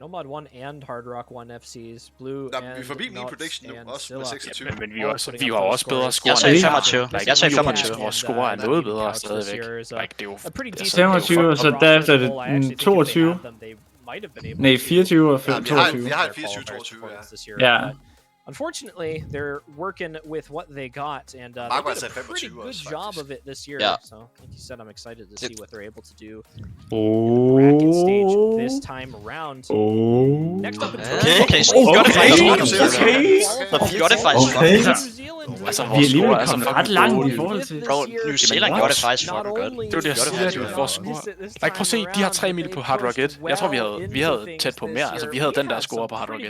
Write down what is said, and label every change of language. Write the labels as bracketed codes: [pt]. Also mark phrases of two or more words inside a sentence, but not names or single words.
[en] Nomad 1 and Hard Rock 1 FCs. Blue and [da] vi er forbi min prediction nu, også med 26. Men vi har også bedre score. Jeg sagde 25. Jeg sagde 25. Vores score er noget bedre stadigvæk. Det er jo 25, og så derefter er det 22. Nej, 24 og 22. Vi har et 24-22, ja. [en] Unfortunately, they're working with what they got, and they did a pretty good job of it this year. Yeah. So, like you said, I'm excited to see what they're able to do in the bracket stage this time around. Next up, [da] okay, så gør det faktisk. Gør det faktisk. Altså, vi er alligevel kommet ret langt i forhold til... Bro, New Zealand gjorde det faktisk fucking godt. Det var det, jeg siger, vores score. Like, prøv at se, de har 3 mil på Hard Rock 1. Jeg tror, vi havde tæt på mere. Altså, vi havde den der score på Hard Rock 1.